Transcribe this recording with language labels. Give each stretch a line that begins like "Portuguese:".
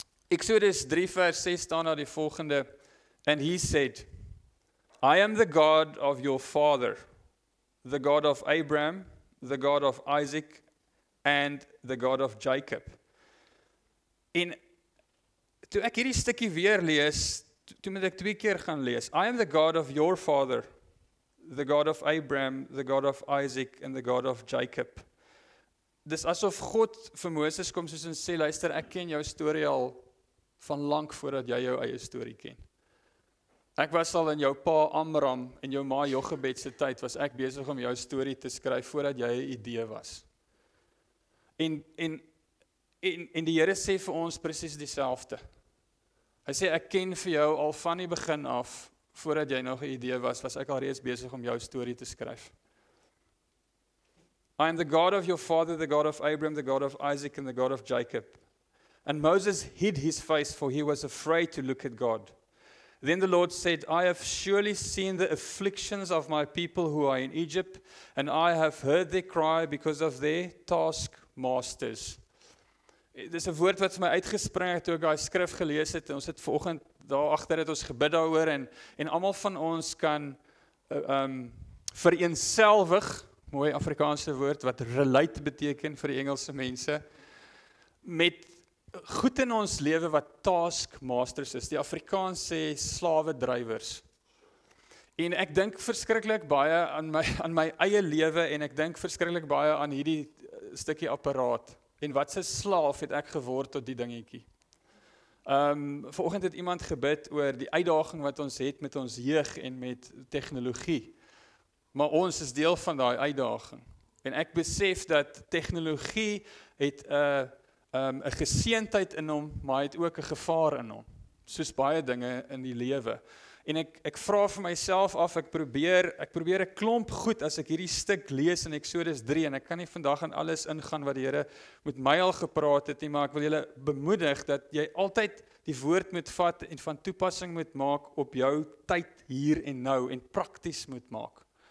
Afrikaans: Exodus 3 vers 6 staan daar die volgende,
English: and he said, I am the God of your father, the God of Abraham, the God of Isaac, and the God of Jacob.
Afrikaans: En toe ek hierdie stukkie weer lees, toe moet ek 2 keer gaan lees.
English: I am the God of your father, the God of Abraham, the God of Isaac, and the God of Jacob.
Afrikaans: Dis asof God vir Moses kom soos en sê, luister, ek ken jou storie al van lank voordat jy jou eie storie ken. Ek was al in jou pa Amram en jou ma Jochebed se tyd, was ek besig om jou storie te skryf voordat jy 'n idee was. En die Here sê vir ons presies dieselfde. Hy sê, ek ken vir jou al van die begin af, voordat jy nog 'n idee was ek al reeds besig om jou storie te skryf.
English: I am the God of your father, the God of Abraham, the God of Isaac, and the God of Jacob. And Moses hid his face, for he was afraid to look at God. Then the Lord said, I have surely seen the afflictions of my people who are in Egypt, and I have heard their cry because of their taskmasters.
Afrikaans: Dis 'n woord wat vir my uitgespring het toe ek daai skrif gelees het. Ons het vanoggend daar agter het ons gebid daaroor en almal van ons kan vereenselwig, mooi Afrikaanse woord wat relate beteken vir die Engelse mense, met goed in ons lewe wat taskmasters is. Die Afrikaans sê slawedrywers. En ek dink verskriklik baie aan my eie lewe en ek dink verskriklik baie aan hierdie stukkie apparaat. En wat 'n slaaf het ek geword tot die dingetjie. Vanoggend het iemand gebid oor die uitdaging wat ons het met ons jeug en met tegnologie. Maar ons is deel van daai uitdaging. En ek besef dat tegnologie het 'n geseentheid in hom, maar het ook 'n gevaar in hom. Soos baie dinge in die lewe. En ek vra vir myself af, ek probeer 'n klomp goed as ek hierdie stuk lees in Exodus 3 en ek kan nie vandag aan alles ingaan wat die Here met my al gepraat het nie, maar ek wil julle bemoedig dat jy altyd die woord moet vat en van toepassing moet maak op jou tyd hier en nou en prakties moet maak.